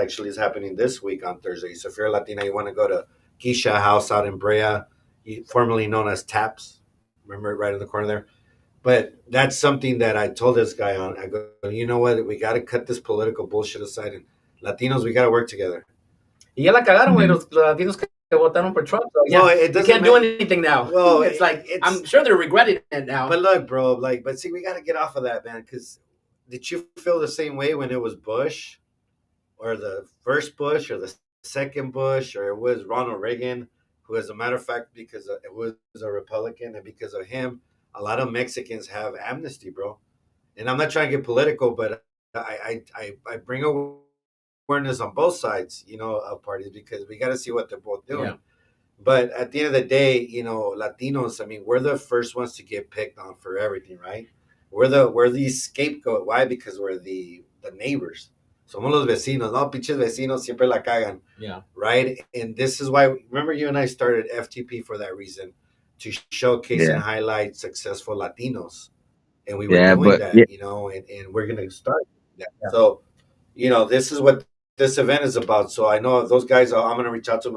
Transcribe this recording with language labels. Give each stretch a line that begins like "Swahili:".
English: Actually, is happening this week on Thursday. So if you're a Latina, you want to go to Keisha House out in Brea, formerly known as Taps. Remember, right in the corner there. But that's something that I told this guy on. I go, you know what? We got to cut this political bullshit aside, and Latinos, we got to work together.
Spanish: Y ya la cagaron, güey, los latinos que votaron por Trump.
English: So yeah, you can't do anything now. Well, it's like I'm sure they're regretting it now. But look, bro, but see, we got to get off of that, man. Because did you feel the same way when it was Bush, or the first Bush, or the second Bush, or it was Ronald Reagan, who, as a matter of fact, because it was a Republican, and because of him, a lot of Mexicans have amnesty, bro. And I'm not trying to get political, but I bring awareness on both sides, of parties, because we got to see what they're both doing. Yeah. But at the end of the day, Latinos, I mean, we're the first ones to get picked on for everything, right? We're the scapegoat. Why? Because we're the neighbors.
Spanish: Somos los vecinos, no, pinches vecinos siempre la cagan.
English: Yeah. Right? And this is why, remember, you and I started FTP for that reason, to showcase and highlight successful Latinos. And we were doing that, and we're going to start that. Yeah. So, this is what this event is about. So I know those guys, I'm going to reach out to them.